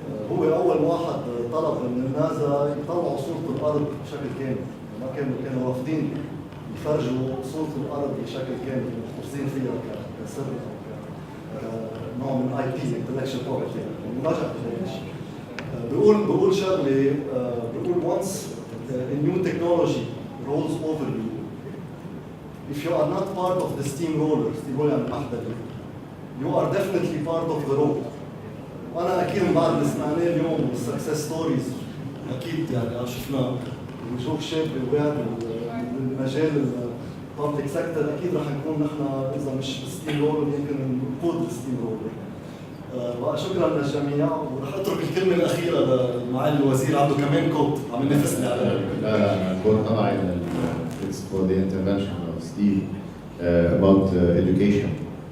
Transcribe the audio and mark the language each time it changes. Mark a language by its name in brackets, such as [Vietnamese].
[Arabic] هو اول واحد طلب من النازا يطلعوا صوره الارض بشكل كامل، ما كانوا رافضين يفرجوا صوره الارض بشكل كامل، محتفظين فيها كسر او كنوع من [English] IP intellectual property. [Arabic] ونجح بهذا الشيء. بقول شغله، بقول [English] once a new technology rolls over you, if you are not part of the steamroller [Arabic] يعني أحدث، [English] you are definitely part of the road. [Arabic] وأنا أكيد من بعد اللي سمعناه اليوم والسكسس ستوريز أكيد يعني شفنا وجوه شاب بالمجال الببليك سيكتور، أكيد رح نكون نحن إذا مش بالستيم رولر يمكن نقود الستيم رولر. بقى شكرا للجميع، ورح اترك الكلمه الاخيره لمعالي الوزير، عنده كمان كوت عم ينافسني على لا الكوت تبعي [English] it's for the intervention of Steve about education.